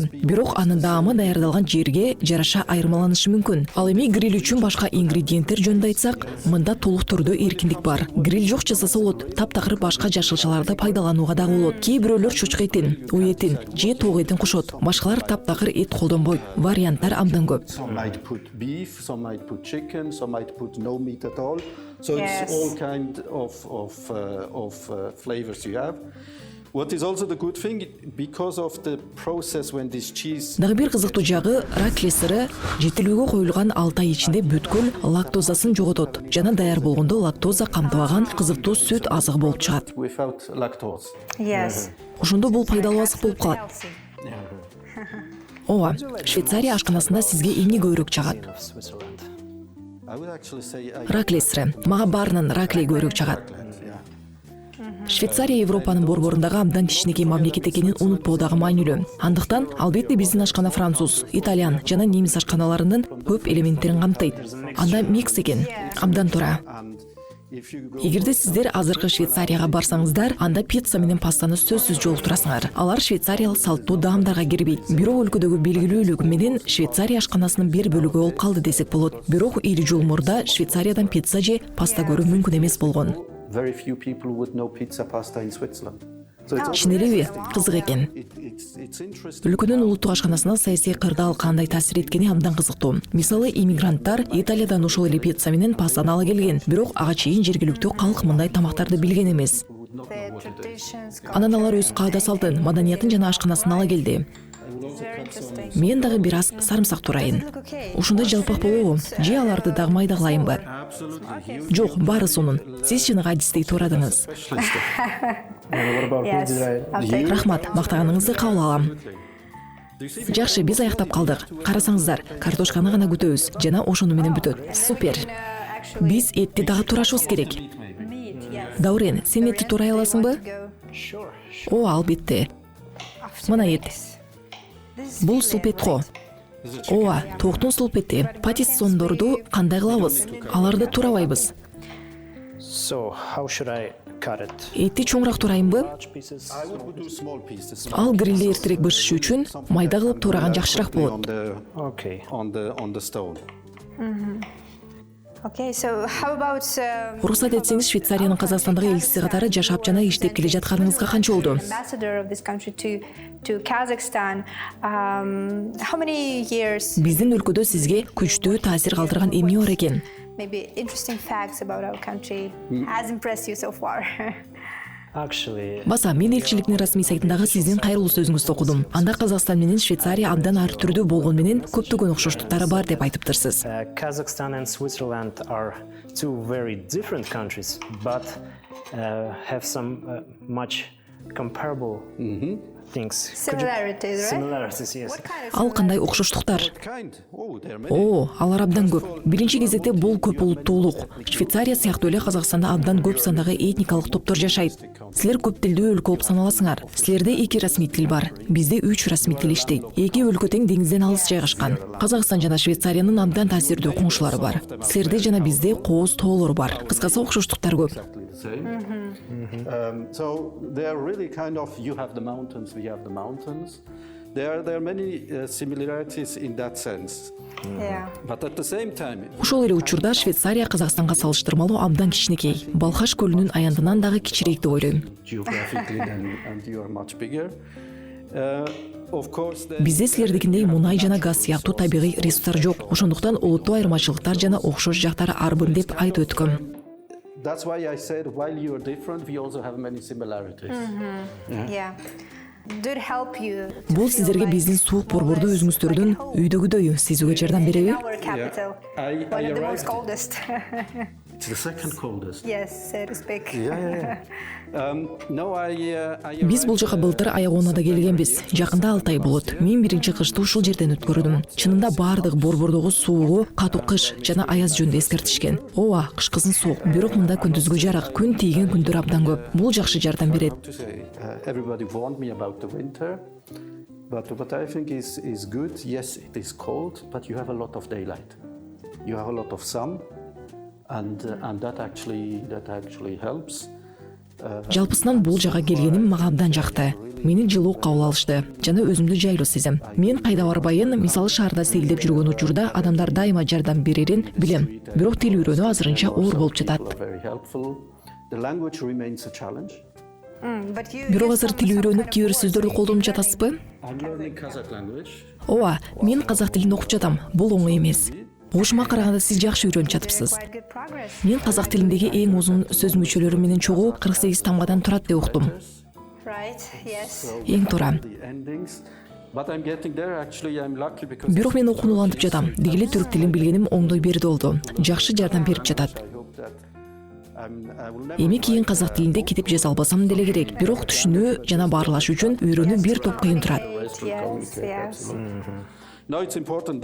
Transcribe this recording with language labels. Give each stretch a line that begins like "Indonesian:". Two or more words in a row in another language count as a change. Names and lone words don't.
Kyrgyz: Бирок анын даамы даярдалган жерге жараша айырмаланышы мүмкүн. Ал эми гриль үчүн башка ингредиенттер жөнүндө айтсак, мында толук түрдө эркиндик бар. Гриль жок жасаса болот, таптакыр башка жашылчаларды пайдаланууга дагы болот. Кээ бирөөлөр чучка этин, уй этин же тоок этин кошот. Башкалар таптакыр эт колдонбойт. Варианттар абдан көп.
English: Some might put beef, some might put chicken, some might put no meat at all. So Yes. it's all kind of flavors you have. What is also the good thing, because of the process when this cheese
Kyrgyz: Дагы бир кызыктуу жагы, ракле сыры жетилүүгө коюлган 6 ай ичинде бүткүл лактозасын жоготот жана даяр болгондо лактоза камтыбаган кызыктуу сүт азыгы болуп чыгат.
English: without lactose. Yes.
Kyrgyz: Ошондо бул пайдалуу азык болуп калат.
English: Healthy.
Kyrgyz: Ооба, Швейцария ашканасында сизге эмне көбүрөөк чагат?
English: Of Switzerland. I would actually say
Kyrgyz: Ракле сыры. Мага баарынан ракле көбүрөөк чагат. Швейцария Европанын борборундагы абдан кичинекей мамлекет экенин унутпоо дагы маанилүү. Андыктан, албетте биздин ашкана француз, итальян жана немис ашканаларынын көп элементтерин камтыйт. Анда микс экен. Абдан туура.
English: and if you go
Kyrgyz: Эгерде сиздер азыркы Швейцарияга барсаңыздар, анда пицца менен пастаны сөзсүз жолуктурасыңар. Алар швейцариялык салттуу даамдарга кирбейт. Бирок өлкөдөгү белгилүүлүгү менен Швейцария ашканасынын бир бөлүгү болуп калды десек болот. Бирок ири жыл мурда Швейцариядан пицца же паста көрүү мүмкүн эмес болгон.
English: very few people would know pizza pasta in Switzerland. So it's also
Kyrgyz: Чын элеби? Кызык экен.
English: it's interesting.
Kyrgyz: Өлкөнүн улуттук ашканасына саясий кырдаал кандай таасир эткени абдан кызыктуу. Мисалы, иммигранттар Италиядан ошол эле пицца менен пастаны ала келген, бирок ага чейин жергиликтүү калк мындай тамактарды билген эмес.
English: The traditions,
Kyrgyz: Анан алар өз каада салтын, маданиятын жана ашканасын ала келди.
English: very interesting.
Kyrgyz: Мен дагы бир аз сарымсак турайын.
English: Look okay.
Kyrgyz: Ушундай жалпак болобу? Же аларды дагы майдагалайынбы? Жок, баары сонун. Сиз чыныгы адистей турадыңыз.
English: What about Yes. I'll take it.
Kyrgyz: Рахмат, мактаганыңызды кабыл алам. Жакшы, биз аяктап калдык. Карасаңыздар, картошканы гана күтөбүз жана ошону менен бүтөт. Супер.
English: Actually,
Kyrgyz: Биз этти дагы турашыбыз керек.
English: meat, yes.
Kyrgyz: Даурен, сен этти турай аласыңбы?
English: Go Sure.
Kyrgyz: О, албетте.
English: after
Kyrgyz: Мына эт.
English: this. This is
Kyrgyz: Бул
English: really
Kyrgyz: сулпет го.
English: great.
Kyrgyz: Ооба, тооктун сулпети. Патиссондорду кандай кылабыз? Аларды турабайбыз.
English: So, how should I cut it?
Kyrgyz: Этти чоңураак турайынбы?
English: Large pieces? I would do small pieces.
Kyrgyz: Ал грилде эртерээк бышышы үчүн майда кылып тураган жакшыраак
English: Quickly
Kyrgyz: болот.
English: Okay. on the stone. Okay, so how about
Kyrgyz: Уруксат этсеңиз, Швейцариянын Казакстандагы элчиси катары жашап жана иштеп келе жатканыңызга канча болду?
English: ambassador of this country to Kazakhstan? How many years?
Kyrgyz: Биздин өлкөдө сизге күчтүү таасир калтырган эмне бар экен?
English: Maybe interesting facts about our country has impressed you so far. Actually,
Kyrgyz: Баса, мен элчиликтин расмий сайтындагы сиздин кайрылуу сөзүңүздү окудум. Анда Казакстан менен Швейцария абдан ар түрдүү болгон менен көптөгөн окшоштуктары бар деп айтыптырсыз.
English: Kazakhstan and Switzerland are two very different countries, but have some much comparable things. Could you- Similarities, right? Similarities, yes. What kind of
Kyrgyz: Ал кандай окшоштуктар?
English: Kind. Oh, there are many.
Kyrgyz: О, алар абдан көп. Биринчи кезекте бул көп улуттуулук. Швейцария сыяктуу эле Казакстанда абдан көп сандагы этникалык топтор жашайт. Силер көп тилдүү өлкө болуп саналасыңар. Силерде 2 расмий тил бар. Бизде 3 расмий тил иштейт. Эки өлкө тең деңизден алыс жайгашкан. Казакстан жана Швейцариянын абдан таасирдүү коңшулары бар. Силерде жана бизде кооз тоолор бар. Кыскасы окшоштуктар көп.
English: Exactly the same. So they are really kind of, you have the mountains, we have the mountains. There are many similarities in that sense. Yeah. But at the same time,
Kyrgyz: Ошол эле учурда Швейцария Казакстанга салыштырмалуу абдан кичинекей. Балхаш көлүнүн аянтынан дагы кичирээк деп ойлойм.
English: geographically, and you are much bigger. Of course,
Kyrgyz: Бизде силердикиндей мунай жана газ сыяктуу табигый ресурстар жок. Ошондуктан улуттуу айырмачылыктар жана окшош жактары арбын деп айтып өткөм.
English: that's why I said while you are different, we also have many similarities. Yeah. Did it help you?
Kyrgyz: Бул сиздерге биздин суук борбордуу өзүңүздөрдүн үйдөгүдөй сезүүгө жардам береби?
English: Our capital. I One of the most arrived. coldest. It's the second coldest. Yes, so to speak. Yeah. No, I
Kyrgyz: Биз бул жака былтыр аягоонада келгенбиз. Жакында 6 ай болот. Мен биринчи кышты ушул жерден өткөрдүм. Чынында баардык борбордогу суугу катуу кыш жана аяз жөнүндө эскертишкен. Ооба, кышкысын суук, бирок мында күндүзгү жарык, күн тийген күндөр абдан көп. Бул жакшы жардам берет.
English: to say, everybody warned me about the winter, but what I think is good, yes, it is cold, but you have a lot of daylight. You have a lot of sun, and that actually helps.
Kyrgyz: Жалпысынан бул жага келгеним мага абдан жакты. Мени жылуу кабыл алышты жана өзүмдү жайлуу сезем. Мен кайда барбайын, мисалы шаарда сейилдеп жүргөн учурда адамдар дайыма жардам берерин билем. Бирок тил үйрөнүү азырынча оор болуп жатат.
English: Very helpful. The language remains a challenge.
Kyrgyz: Бирок азыр тил үйрөнүп кээ бир сөздөрдү колдонуп жатасызбы?
English: I'm learning Kazakh language.
Kyrgyz: Ооба, мен казак тилин окуп жатам. Бул оңой эмес. Ошума караганда сиз жакшы үйрөнүп жатыпсыз.
English: Quite good progress.
Kyrgyz: Мен казак тилиндеги эң узун сөз мүчөлөрү менен чогуу 48 тамгадан турат деп уктум.
English: Right, yes.
Kyrgyz: Эң туура.
English: The endings. But I'm getting there. Actually, I'm lucky because
Kyrgyz: Бирок мен окуунулантып жатам. Дегеле түрк тилин билгеним оңдой берди болду. Жакшы жардам берип жатат.
English: I hope that I will never
Kyrgyz: Эми кийин казак тилинде китеп жаза албасам деле керек. Бирок түшүнүү жана баарлаш үчүн үйрөнүү бир топ кыйын турат.
English: Yes. No, it's important.